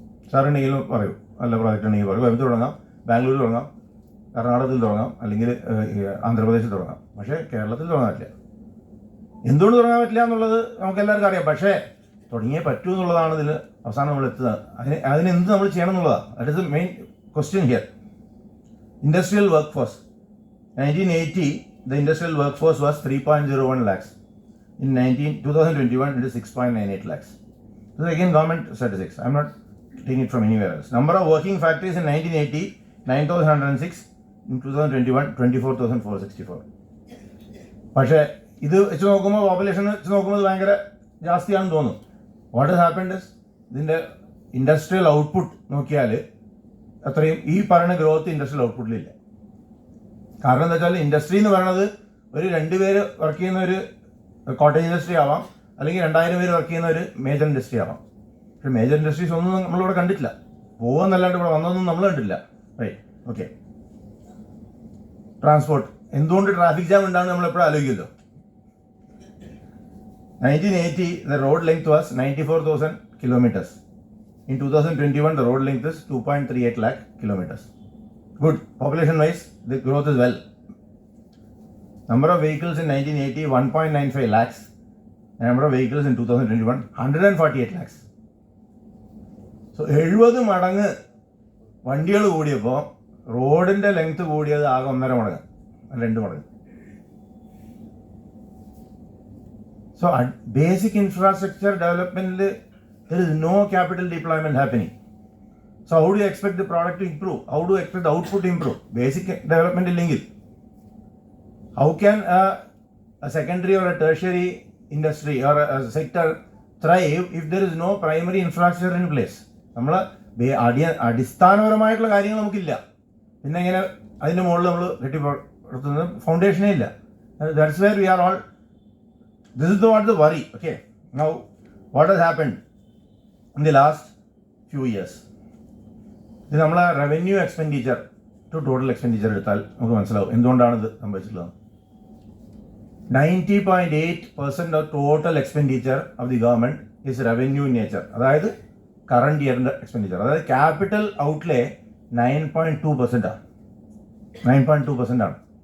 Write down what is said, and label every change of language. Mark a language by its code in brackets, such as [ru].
[ml] സാറുണ്ടെങ്കിലും പറയൂ, നല്ല പ്രോജക്റ്റ് ഉണ്ടെങ്കിൽ പറയും, കോയമ്പത്തൂർ തുടങ്ങാം, ബാംഗ്ലൂർ തുടങ്ങാം, കർണാടകത്തിൽ തുടങ്ങാം, അല്ലെങ്കിൽ ആന്ധ്രാപ്രദേശിൽ തുടങ്ങാം, പക്ഷേ കേരളത്തിൽ തുടങ്ങാൻ പറ്റില്ല. എന്തുകൊണ്ട് തുടങ്ങാൻ പറ്റില്ല എന്നുള്ളത് നമുക്ക് എല്ലാവർക്കും അറിയാം, പക്ഷേ തുടങ്ങിയേ പറ്റൂ എന്നുള്ളതാണ് ഇതിൽ അവസാനം നമ്മൾ എത്തുന്നത്. അതിനെന്ത് നമ്മൾ ചെയ്യണം എന്നുള്ളതാണ്. [en] That is the main question here. Industrial workforce 1980 the industrial workforce was 3.01 lakhs. In 2021 it is 6.98 lakhs. This is again government statistics. I am not taking it from anywhere else. Number of working factories in 1980 9,106. In 2021 24,464. [ml] പക്ഷേ ഇത് വെച്ച് നോക്കുമ്പോൾ population വെച്ച് നോക്കുമ്പോൾ ഭയങ്കര ജാസ്തിയാണെന്ന് തോന്നും. [en] what has happened is [ml] ഇതിൻ്റെ industrial output നോക്കിയാൽ അത്രയും ഈ പറയുന്ന ഗ്രോത്ത് ഇൻഡസ്ട്രിയൽ ഔട്ട്പുട്ടിലില്ല. കാരണം എന്താ വെച്ചാൽ ഇൻഡസ്ട്രി എന്ന് പറയുന്നത് ഒരു 2 പേര് വർക്ക് ചെയ്യുന്ന ഒരു കോട്ടേജ് ഇൻഡസ്ട്രി ആവാം, അല്ലെങ്കിൽ 2,000 പേര് വർക്ക് ചെയ്യുന്ന ഒരു മേജർ ഇൻഡസ്ട്രി ആവാം. പക്ഷേ മേജർ ഇൻഡസ്ട്രീസ് ഒന്നും നമ്മളിവിടെ കണ്ടിട്ടില്ല. പോകുന്നല്ലാണ്ട് ഇവിടെ വന്നതൊന്നും നമ്മൾ കണ്ടില്ല. Right, okay. ട്രാൻസ്പോർട്ട്, എന്തുകൊണ്ട് ട്രാഫിക് ജാം ഉണ്ടാകുന്ന നമ്മൾ എപ്പോഴും ആലോചിക്കുമല്ലോ. [en] 1980 the road length was 94,000 kilometers. In 2021 the road length is 2.38 lakh kilometers. Good. Population wise the growth is well. Number of vehicles in 1980 1.95 lakhs. Number of vehicles in 2021 148 lakhs. So [ml] 70 മടങ്ങ് വണ്ടികൾ കൂടിയപ്പോൾ റോഡിന്റെ length കൂടിയത് ആകെ 1.5 മടങ്ങ്, 2 മടങ്ങ്. [en] So at basic infrastructure development there is no capital deployment happening. So how do you expect the product to improve? How do you expect the output to improve? Basic development [ml] illengil. [en] How can a secondary or a tertiary industry or a sector thrive if there is no primary infrastructure in place? [ml] നമ്മൾ അടിസ്ഥാനപരമായിട്ടുള്ള കാര്യങ്ങൾ നമുക്കില്ല, പിന്നെ എങ്ങനെ അതിൻ്റെ മുകളിൽ നമ്മൾ കെട്ടിപ്പടുത്തുന്നത്? ഫൗണ്ടേഷനേ ഇല്ല. [en] That's where we are all. This is what the worry. Okay. Now, what has happened in the last few years? [ml] ഇത് നമ്മളെ revenue expenditure to total expenditure എടുത്താൽ നമുക്ക് മനസ്സിലാവും എന്തുകൊണ്ടാണ് ഇത് സംഭവിച്ചിട്ടുള്ളത്. [en] 90.8% of total expenditure of the government is revenue in nature. [ml] അതായത് current ഇയറിന്റെ expenditure. അതായത് ക്യാപിറ്റൽ ഔട്ട്ലേ 9.2% ആണ്. 9.2% ആണ്.